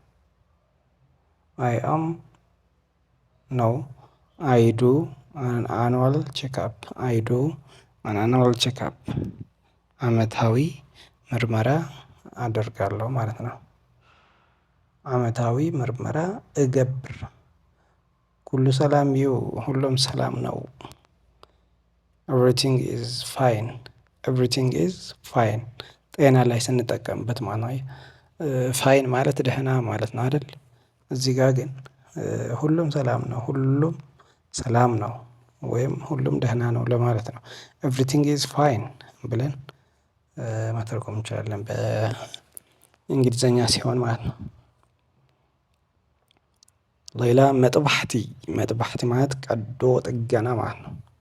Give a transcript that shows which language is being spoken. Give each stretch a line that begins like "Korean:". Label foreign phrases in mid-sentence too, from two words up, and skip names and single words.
English: I am ነው I do an annual checkup. I do an annual checkup።
Amharic: አመታዊ ምርመራ አደርጋለሁ ማለት ነው።
Tigrinya: አመታዊ ምርመራ እገብር። ኩሉ ሰላም ዩ፣
Amharic: ሁሉም ሰላም ነው።
English: everything is fine። everything is fine
Amharic: ጤና ላይ ስንጠቀምበት ማለት ነው። ፋይን ማለት ደህና ማለት ነው አይደል? እዚህ ጋር ግን ሁሉም ሰላም ነው፣ ሁሉም ሰላም ነው ወይም ሁሉም ደህና ነው ለማለት ነው።
English: everything is fine
Amharic: ብለን መተርጎም እንችላለን በእንግሊዘኛ ሲሆን ማለት ነው። ሌላ መጥባሕቲ። መጥባሕቲ ማለት ቀዶ ጥገና ማለት ነው።